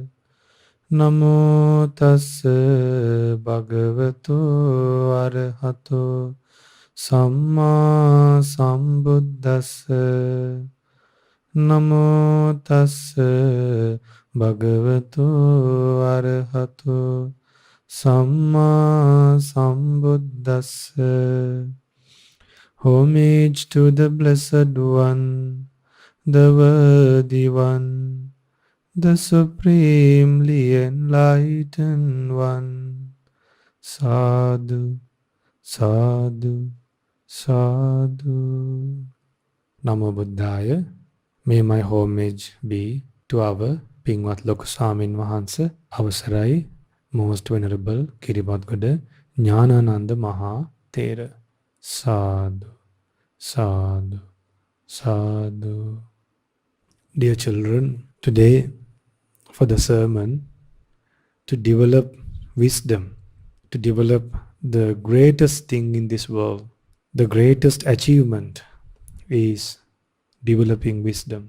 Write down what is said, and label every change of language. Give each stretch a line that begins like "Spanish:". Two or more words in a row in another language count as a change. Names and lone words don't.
Pali: Namo tassa bhagavato arahato samma sambuddhassa. Namo tassa bhagavato arahato samma sambuddhassa.
English: Homage to the Blessed One, the Worthy One, the Supremely Enlightened One.
Pali: Sadhu, sadhu, sadhu. Namo Buddhaya.
English: May my homage be to our
Sinhala: Pingwat Lokusamin Wahansa, Avasarai,
English: Most Venerable Kiribadgoda, Jnanananda Maha Thera.
Pali: Sadhu, sadhu, sadhu.
English: Dear children, today for the sermon to develop wisdom, to develop the greatest thing in this world. The greatest achievement is developing wisdom.